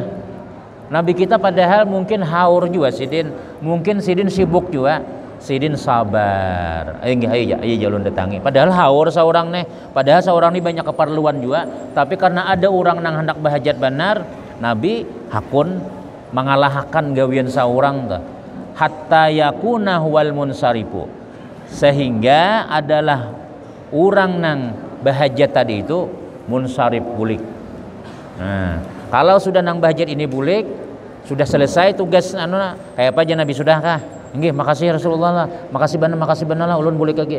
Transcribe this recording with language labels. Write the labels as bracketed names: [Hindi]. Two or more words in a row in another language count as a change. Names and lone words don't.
[Banjar] Nabi kita padahal mungkin haur juga sidin, mungkin sidin sibuk juga, sidin sabar. Ayo jalun datangi. Padahal haur seorang nih, padahal seorang nih banyak keperluan juga, tapi karena ada orang nang hendak bahajat benar, Nabi hakun mengalahkan gawian seorang tuh. [Arabic] حتى يكون والمنصرف, [Banjar] sehingga adalah orang nang bahajat tadi itu munsarif bulik. Nah, kalau sudah nang bahajat ini bulik, sudah selesai tugas anu kayak apa aja Nabi sudahkah? Nggih, makasih Rasulullah lah. Makasih benar lah ulun bulik lagi.